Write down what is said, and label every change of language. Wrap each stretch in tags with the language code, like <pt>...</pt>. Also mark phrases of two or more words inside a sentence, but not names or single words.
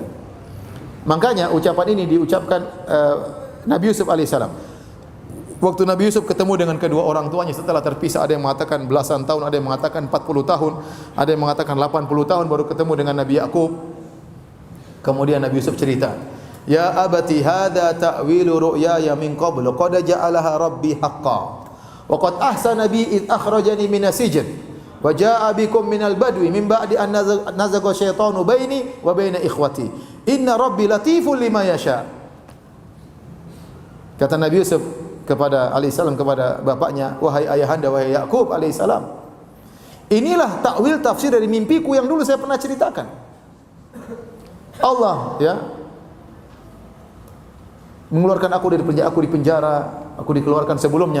<id>Makanya ucapan ini diucapkan Nabi Yusuf alaihissalam. Waktu Nabi Yusuf ketemu dengan kedua orang tuanya setelah terpisah, ada yang mengatakan belasan tahun, ada yang mengatakan 40 tahun, ada yang mengatakan 80 tahun baru ketemu dengan Nabi Yakub. Kemudian Nabi Yusuf cerita,</id> <ar>"يا أبت هذا تأويل رؤياي من قبل قد جعلها ربي حقا وقد أحسن بي إذ أخرجني من السجن وجاء بكم من البدو من بعد أن نزغ الشيطان بيني وبين إخوتي إن ربي لطيف لما يشاء."</ar> <id>Kata Nabi Yusuf kepada alaihissalam, kepada bapaknya, "Wahai ayahanda, wahai Yakub alaihissalam, inilah takwil tafsir dari mimpiku yang dulu saya pernah ceritakan." Allah ya mengeluarkan aku dari penjara, aku dikeluarkan sebelumnya.</id>